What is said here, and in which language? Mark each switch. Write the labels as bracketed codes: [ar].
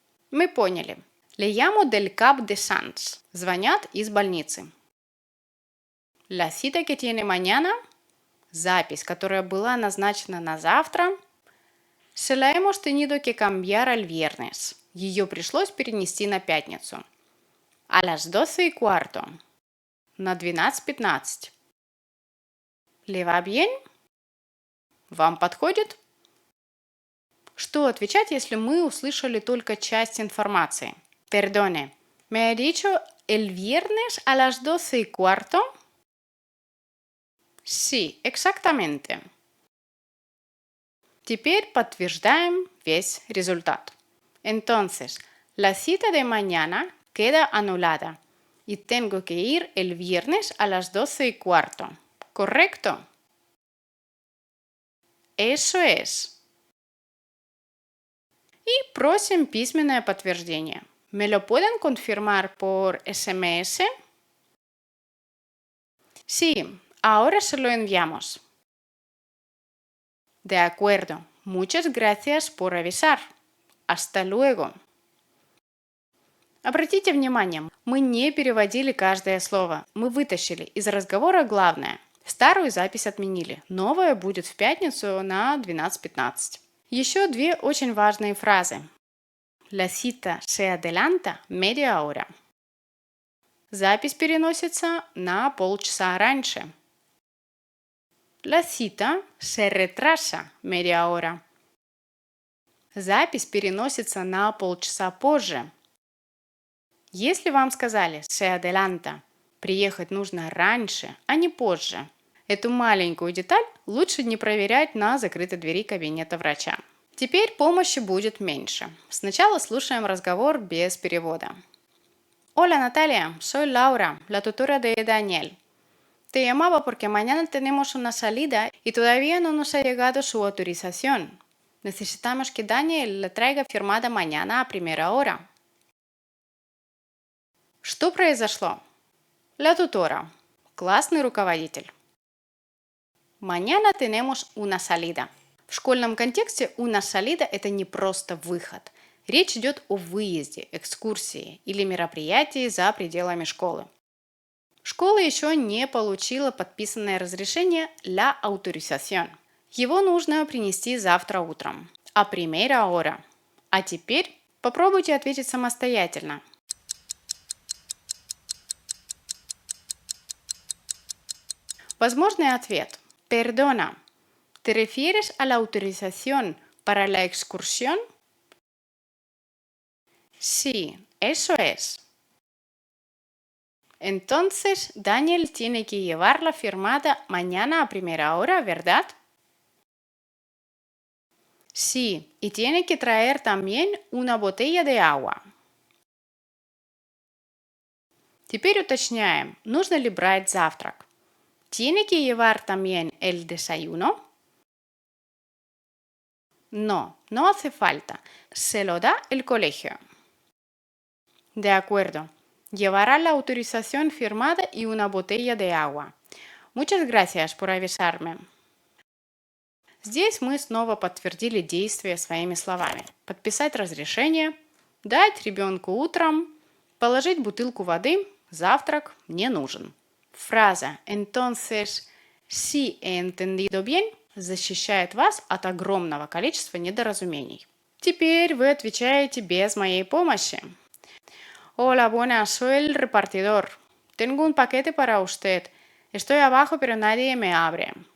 [ru] Мы поняли. [es] Le llamo del Cap de Sants. [ru] Звонят из больницы. [es] La cita que tiene mañana. [ru] Запись, которая была назначена на завтра. [es] Se la hemos tenido que cambiar al viernes. [ru] Ее пришлось перенести на пятницу. [es] A las 12:15. [ru] На 12:15. [es] ¿Le va bien? [ru] Вам подходит? Что отвечать, если мы услышали только часть информации? [es] Perdone, ¿me ha dicho el viernes a las 12:15? Sí, exactamente. [ru] Теперь подтверждаем весь результат. [es] Entonces, la cita de mañana queda anulada y tengo que ir el viernes a las 12:15. ¿Correcto? Eso es. [ru] И просим письменное подтверждение. [es] ¿Me lo pueden confirmar por SMS? Sí, ahora se lo enviamos. De acuerdo. Muchas gracias por avisar. Hasta luego. [ru] Обратите внимание, мы не переводили каждое слово. Мы вытащили из разговора главное. Старую запись отменили. Новая будет в пятницу на 12:15. Еще 2 очень важные фразы. [es] La cita se adelanta media hora. [ru] Запись переносится на полчаса раньше. [es] La cita se retrasa media hora. [ru] Запись переносится на полчаса позже. Если вам сказали se adelanta, приехать нужно раньше, а не позже, эту маленькую деталь лучше не проверять на закрытой двери кабинета врача. Теперь помощи будет меньше. Сначала слушаем разговор без перевода. [es] Hola Natalia, soy Laura, la tutora de Daniel. Te llamaba porque mañana tenemos una salida y todavía no nos ha llegado su autorización. Necesitamos que Daniel la traiga firmada mañana a primera hora. [ru] Что произошло? La tutora. Классный руководитель. [es] Mañana tenemos una salida. [ru] В школьном контексте una salida– это не просто выход. Речь идет о выезде, экскурсии или мероприятии за пределами школы. Школа еще не получила подписанное разрешение «la autorización». Его нужно принести завтра утром. [es] А primera hora. [ru] А теперь попробуйте ответить самостоятельно. Возможный ответ. [es] Perdona, ¿te refieres a la autorización para la excursión? Sí, eso es. Entonces, Daniel tiene que llevarla firmada mañana a primera hora, ¿verdad? Sí, y tiene que traer también una botella de agua. [ru] Теперь уточняем, нужно ли брать завтрак. [es] ¿Tiene que llevar también el desayuno? No, no hace falta. Se lo da el colegio. De acuerdo. Llevará la autorización firmada y una botella de agua. Muchas gracias por avisarme. [ru] Здесь мы снова подтвердили действие своими словами. Подписать разрешение, дать ребенку утром, положить бутылку воды, завтрак не нужен. Фраза [es] «Entonces, si he entendido bien» [ru] защищает вас от огромного количества недоразумений. Теперь вы отвечаете без моей помощи. [es] Hola, buenas, soy el repartidor. Tengo un paquete para usted. Estoy abajo, pero nadie me abre.